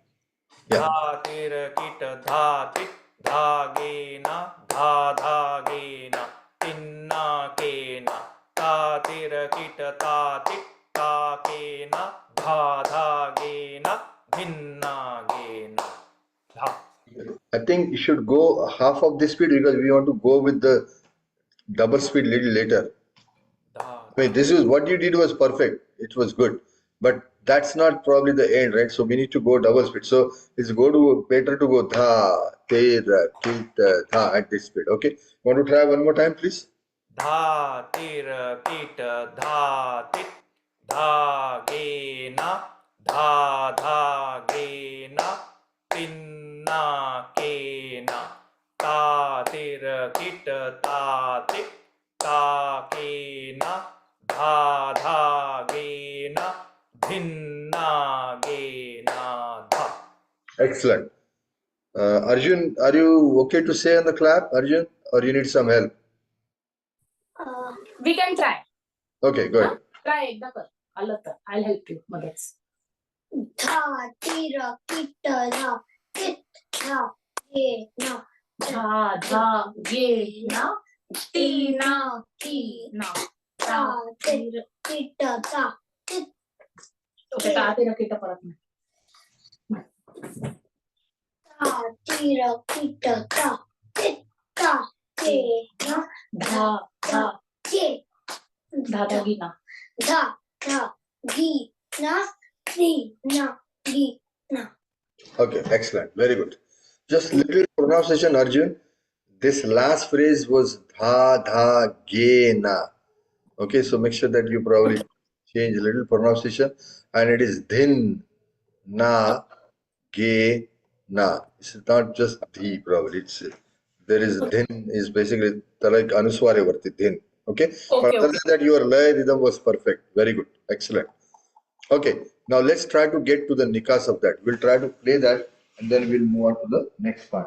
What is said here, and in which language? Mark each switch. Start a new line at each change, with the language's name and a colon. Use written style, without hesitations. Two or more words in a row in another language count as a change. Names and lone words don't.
English: Yeah. धा तिर किट धा तिट धा गे ना धा गे ना तिन्ना के ना ता तिर किट ता तिट ता के ना धा गे ना भिन्ना गे ना धा. I think you should go half of this speed because we want to go with the double speed little later. dha, I mean, this is what you did was perfect. It was good, but that's not probably the end, right? So we need to go double speed. So it's better to go dha, te, ra, ki, ta, dha at this speed. Okay. Want to try one more time, please? dha, tir, kit, dha, tit, dha, ge, na, dha, ge, na, tinna, ke, na, ta, tir, kit, ta, tit, ta, ke, na, dha, ge, na, dhinna, ge, na, dha. Excellent. Arjun, are you okay to say on the clap, Arjun, or you need some help? We can try. Okay, good.
Marathi: Try एकदा कर. आलं तर.
English: I'll help you मध्येच. धा तिर किट धा किट धा ये ना धा धा गे ना टीना की ना धा तिर किट धा किट
Marathi: ओके ता ते रकिट परत नाही. धा तिर किट धा किट धा ये ना धा धा ये धा धा गी ना. धा धा गी ना री ना गी ना
English: Okay, excellent. Very good. Just little pronunciation, Arjun. This last phrase was dha dha ge na. Okay, so make sure that you probably change a little pronunciation, and it is dhin na ge na. It's not just dhi, probably. It's there is dhin is basically like
Marathi: अनुस्वार वरती
English: dhin. Okay, but Okay, other okay. than that, your lay rhythm was perfect. Very good, excellent. Okay, now let's try to get to the nikas of that. We'll try to play that and then we'll move on to the next part.